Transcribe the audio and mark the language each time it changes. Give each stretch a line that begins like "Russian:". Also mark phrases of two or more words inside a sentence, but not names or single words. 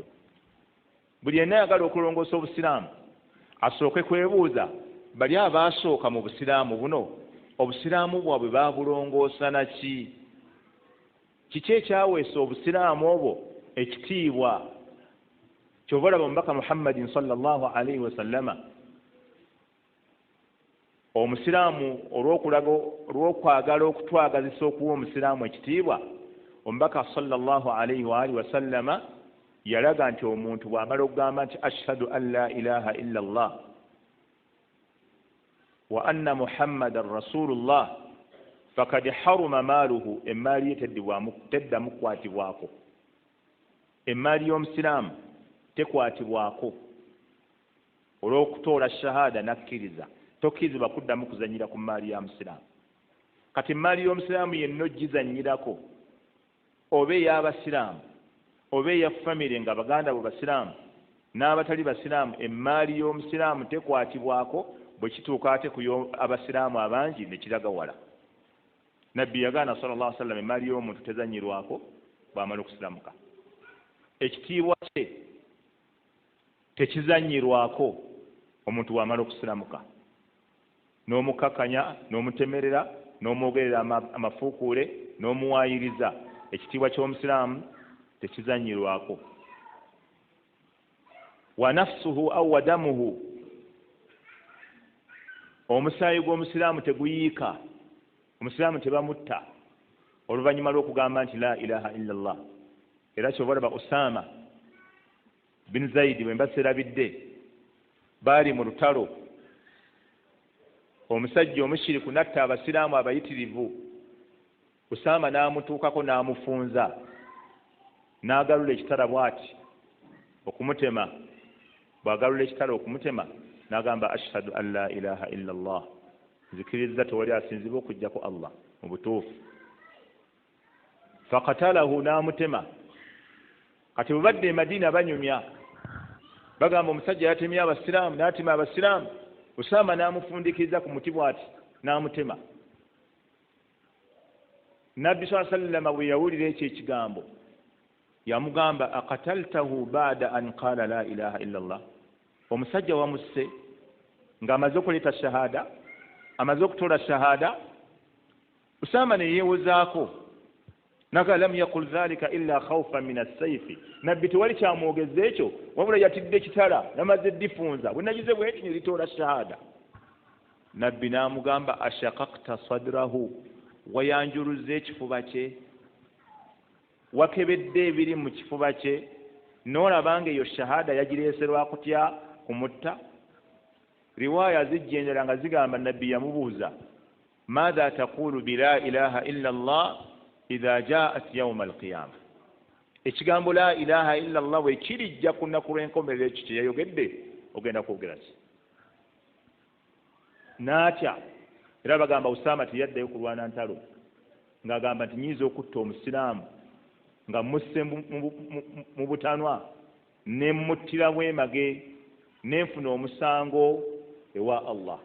Ganda: Buli yenna ayagala okulongoosa obusiraamu asooke kwebuuza bali abaasooka mu busiraamu buno obusiraamu bwabwe baabulongoosa naki? Kiki ekyaweesa obusiraamu obwo ekitiibwa? Kyova olaba omubaka Muhammadin
Arabic: صلى الله عليه وسلم
Ganda: omusiraamu olw'okwagala okutwagazisa okuwa omusiraamu ekitiibwa, omubaka
Arabic: صلى الله عليه وآله وسلم
Ganda: yalaga nti omuntu bw'amala okugamba nti
Arabic: أشهد أن لا إله إلا الله وأن محمدا رسول الله فقد حرم ماله,
Ganda: emaali ye teddamu kukwatibwako. Emaali y'omusiraamu tekwatibwako olw'okutoola shahada nakkiriza, tokkirizibwa kuddamu kuzanyira ku maali ya musiraamu. Kati emaali y'omusiraamu yenna ogizanyirako, oba ey'abasiraamu oba eya famire nga baganda bo basiraamu n'abatali basiraamu, emaali y'omusiraamu tekwatibwako. Bwe kituuka ate ku abasiraamu abangi ne kiraga wala. Nabbi yagaana
Arabic: صلى الله عليه وسلم
Ganda: emaali y'omuntu tezanyirwako bw'amala okusiramuka. Ekitiibwa kye tekizanyirwako omuntu bw'amala okusiramuka. N'omukakanya, n'omutemerera, n'omwogerera amafuukuule, n'omuwaayiriza. Ekitiibwa ky'omusiraamu tekizanyirwako.
Arabic: ونفسه أو ودمه,
Ganda: omusaayi gw'omusiraamu teguyiika. Omusiraamu tebamutta oluvannyuma lw'okugamba nti
Arabic: لا إله إلا الله.
Ganda: Era kyova olaba Usaama bin Zaidi bwe mbaserabidde baali mu lutalo, omusajja omushiriku natta abasiraamu abayitirivu. Usaama n'amutuukako n'amufunza, n'agalula ekitala bw'ati okumutema. Bw'agalula ekitala okumutema n'agamba
Arabic: أشهد أن لا إله إلا الله,
Ganda: nzikiriza tewali asinzibwa okujjako Allah mu butuufu. Fakatalahu, n'amutema. Kati bwe badde e Madiina banyumya bagamba omusajja yatemye abasiraamu, n'atema abasiraamu. Usaama n'amufundikiriza ku muti bw'ati n'amutema. Nabbi
Arabic: صلى الله عليه وسلم
Ganda: bwe yawulira ekyo ekigambo yamugamba
Arabic: أقتلته بعد أن قال لا إله إلا الله,
Ganda: omusajja wamusse ng'amaze okuleeta shahada, amaze okutoola shahada. Usaama ne yeewozaako naga
Arabic: لم يقل ذلك إلا خوفا من السيف,
Ganda: nabbi tewali kyamwogeza ekyo wabula yatidde ekitala namaze difunza bwe nagize bweti ne litoola shahada. Nabbi n'amugamba
Arabic: أشققت صدره,
Ganda: wayanjuluza ekifuba kye, wakebedde ebiri mu kifuba kye, n'olabanga eyo shahada yagireeserwa kutya kumutta. Riwaaya zijja endala nga zigamba nabbi yamubuuza
Arabic: ماذا تقول بلا إله إلا الله إذا جاءت يوم القيامة,
Ganda: ekigambo
Arabic: لا إله إلا الله
Ganda: bwe kirijja ku nnaku lw'enkomerero ekyo kye yayogedde ogenda kwogera ki? N'atya. Era bagamba Usaama teyaddayo kulwana ntalo ng'agamba nti nyiza okutta omusiraamu nga musse mu butanwa ne muttiramu emage n'enfuna omusango ewa Allah.